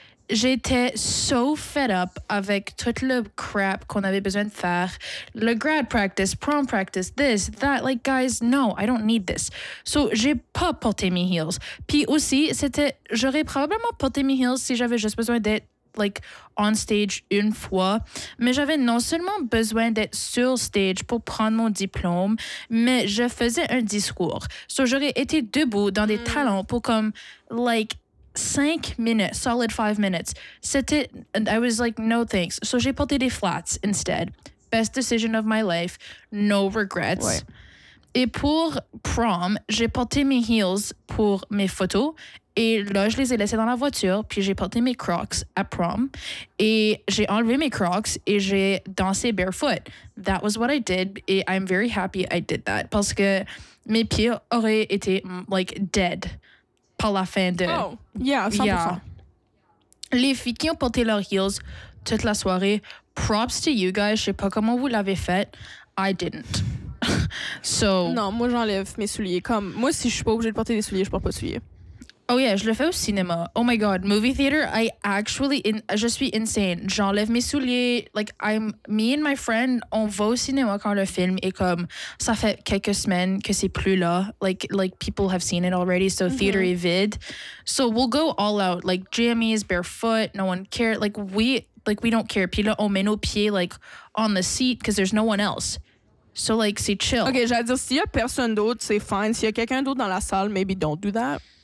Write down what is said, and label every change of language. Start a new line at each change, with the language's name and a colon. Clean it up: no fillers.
French: J'étais
English: so fed up
French: avec tout le
English: crap
French: qu'on avait besoin de faire.
English: Le grad practice, prom practice, this, that. Like, guys, no, I don't need this.
French: So, j'ai pas porté mes heels. Puis aussi, j'aurais probablement porté mes heels si j'avais juste besoin d'être,
English: like, on stage une fois.
French: Mais j'avais non seulement besoin d'être sur stage pour prendre mon diplôme, mais je faisais un discours. So, j'aurais été debout dans des talons pour comme,
English: like, 5 minutes, solid 5 minutes.
French: C'était,
English: and I was like, no thanks.
French: So, j'ai porté des flats
English: instead. Best decision of my life. No regrets.
French: Ouais. Et pour prom, j'ai porté mes heels pour mes photos. Et là, je les ai laissés dans la voiture, puis j'ai porté mes Crocs à prom. Et j'ai enlevé mes Crocs et j'ai dansé barefoot.
English: That was what I did,
French: et
English: I'm very happy I did that.
French: Parce que mes pieds auraient été,
English: like, dead
French: par la fin de...
English: Oh, yeah, 100%. Yeah.
French: Les filles qui ont porté leurs heels toute la soirée,
English: props to you guys,
French: je sais pas comment vous l'avez fait,
English: I didn't. So...
French: Non, moi j'enlève mes souliers. Comme, moi, si je suis pas obligée de porter des souliers, je porte pas de souliers.
English: Oh yeah,
French: je le fais au cinéma.
English: Oh my god, movie theater,
French: je suis
English: insane.
French: J'enlève mes souliers,
English: like, me and my friend,
French: on va au cinéma quand le film est comme, ça fait quelques semaines que c'est plus là,
English: like, people have seen it already, so
French: theater est vide.
English: So we'll go all out, like, jammies, barefoot, no one cares, like, we don't care.
French: Puis là, on met nos pieds,
English: like, on the seat, because there's no one else. So, like,
French: c'est chill. Okay, j'allais dire, s'il y a personne d'autre, c'est fine. S'il y a quelqu'un d'autre dans la salle,
English: maybe don't do that.